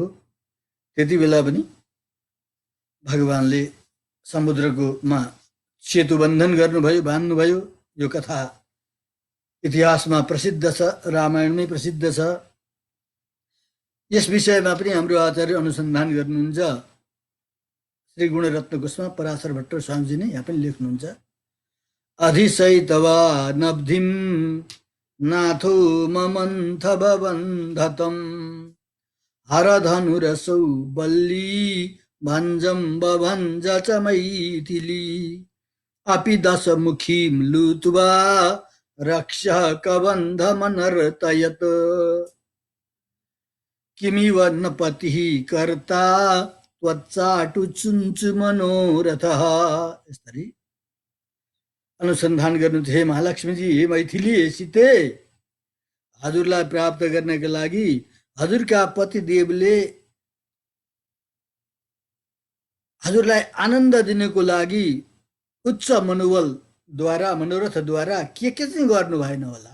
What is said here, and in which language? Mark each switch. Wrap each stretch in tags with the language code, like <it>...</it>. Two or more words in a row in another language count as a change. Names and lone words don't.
<ne>त्यति बेला पनि भगवानले समुद्रकोमा सेतु बन्धन गर्नुभयो, बाँध्नुभयो। यो कथा इतिहासमा प्रसिद्ध छ, रामायणमै प्रसिद्ध छ। यस विषयमा पनि हाम्रो आचार्य अनुसन्धान गर्नुहुन्छ। श्री गुणरत्न कोशमा पराशर भट्ट स्वामीजी नै यहाँ पनि लेख्नुहुन्छ।</ne> <sa>अधिशैतवा नब्धिम नाथो ममन्थ बबन्धतम हरधनुरसौ बल्ली भञ्जम बभञ्ज च मैथिली अपि दशमुखीं लुत्वा रक्षः कबन्धमनर्तयत् किमिव न पतिः कर्ता त्वच्चाटु चुञ्चु मनोरथः।</sa> <ne>यसरी अनुसन्धान गर्नु हे महालक्ष्मीजी, हे मैथिली, हे सीते, हजुरलाई प्राप्त गर्नका लागि हजुरका पतिदेवले हजुरलाई आनन्द दिनको लागि उच्च मनोबलद्वारा, मनोरथद्वारा के चाहिँ गर्नु भएन होला।</ne>